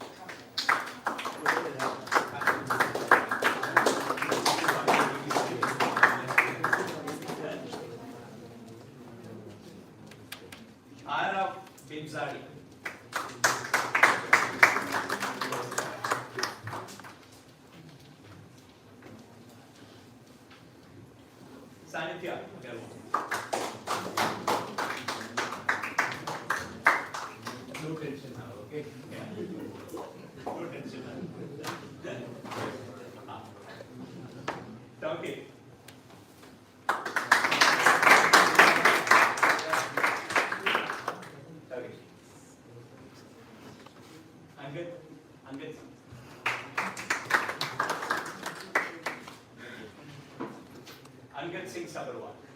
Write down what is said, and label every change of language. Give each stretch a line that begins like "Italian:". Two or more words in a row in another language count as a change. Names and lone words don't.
English: Arav Bimzadi. Sanithya Agarwal. No tension now, okay? No tension now. Okay. Okay. Angad. Angad Singh Sabharwal.